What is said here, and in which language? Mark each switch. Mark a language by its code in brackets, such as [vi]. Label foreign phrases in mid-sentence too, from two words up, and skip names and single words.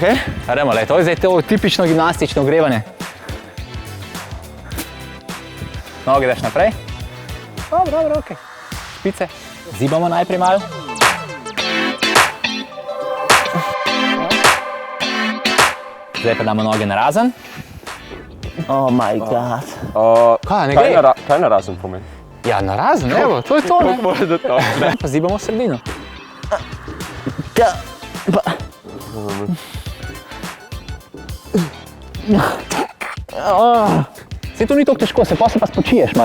[sl] Gremo, lej, to je zdaj to tipično gimnastično ogrevanje. Noge daš naprej. Dobro, ok. Špice. Zibamo najprej malo. Zdaj pa damo noge na razen. [en] Oh my god. [sl] Kaj, ne gre? Kaj na razen pomeni? Ja, na razen, evo, to je to, ne? Kako je to? Pa zibamo v sredino. Saj to ni toliko težko, se pa spočiješ malo.